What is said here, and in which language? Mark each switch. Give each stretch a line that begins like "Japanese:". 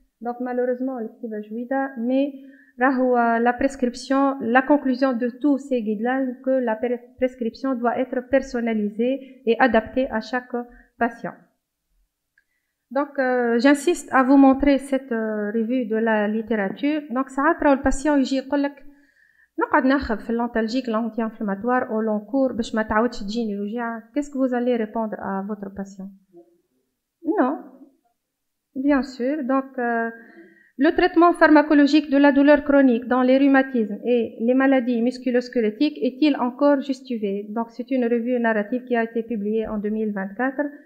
French: Donc malheureusement, mais la prescription, la conclusion de tous ces guidelines, que la prescription doit être personnalisée et adaptée à chaque patient. Donc j'insiste à vous montrer cette revue de la littérature.
Arabic: Donc ساعات راهو الباسيون يجي يقول لك نقعد ناخذ في
French: l'antalgique, l'anti-inflammatoire au long cours
Arabic: باش ما تعاودش تجيني الوجيعة.
French: Qu'est-ce que vous allez répondre à votre patient? Non. Bien sûr. Donc, le traitement pharmacologique de la douleur chronique dans les rhumatismes et les maladies musculo-squelettiques est-il encore justifié? Donc, c'est une revue narrative qui a été publiée en 2024.